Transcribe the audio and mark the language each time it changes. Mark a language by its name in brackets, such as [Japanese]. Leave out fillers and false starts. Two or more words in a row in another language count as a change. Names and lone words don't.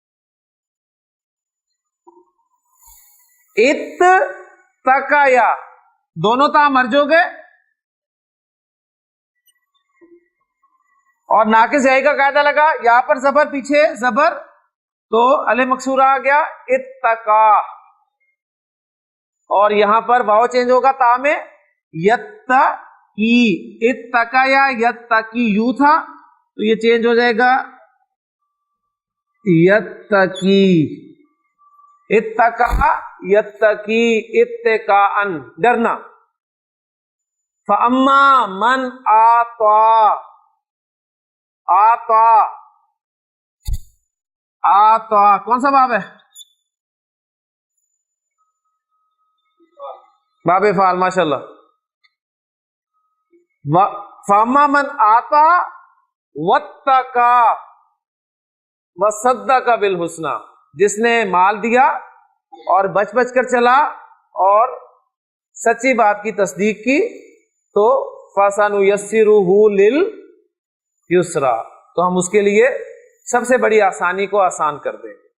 [Urdu] ات تکایا دونوں تا مرج ہو گئے، اور ناقص جائی کا قاعدہ لگا، یہاں پر زبر پیچھے زبر تو الف مکسورہ آ گیا اتقا، اور یہاں پر واو چینج ہوگا تا میں، یتقی، اتقایا یتقی یو تھا تو یہ چینج ہو جائے گا یتقی، اتقا یتقی اتقاءن، ڈرنا۔ [Arabic] فاما من آطا، [Urdu] آطا، آطا کون سا باب ہے؟ باب فعال، ماشاءاللہ۔ [Arabic] فاما من آطا واتقا وصدق بالحسنى، [Urdu] جس نے مال دیا اور بچ بچ کر چلا اور سچی بات کی تصدیق کی تو [Arabic] فَسَنُيَسِّرُهُ لِلْيُسْرَى، [Urdu] تو ہم اس کے لیے سب سے بڑی آسانی کو آسان کر دیں گے۔